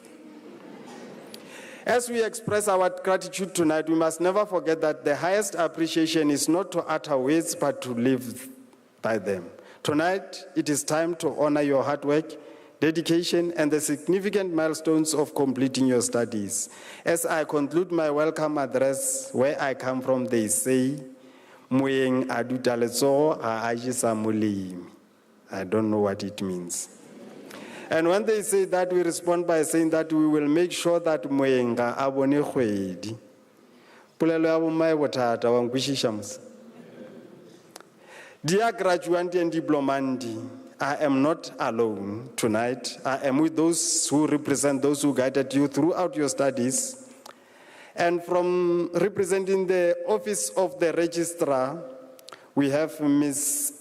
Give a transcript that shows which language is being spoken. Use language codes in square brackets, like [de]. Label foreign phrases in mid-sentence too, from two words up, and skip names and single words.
[en] As we express our gratitude tonight, we must never forget that the highest appreciation is not to utter words, but to live by them. Tonight, it is time to honor your hard work, dedication, and the significant milestones of completing your studies. As I conclude my welcome address, where I come from, they say, [tn] Moeng aduta letsogo ga a jesa molemi. [en] I don't know what it means. And when they say that, we respond by saying that we will make sure that [tn] moeng ga a bone kgwedi. Polelo ya bommae bothata wa nkwishisha mose. [en] Dear graduate and diplomandi, I am not alone tonight. I am with those who represent those who guided you throughout your studies. And from representing the Office of the Registrar, we have Ms.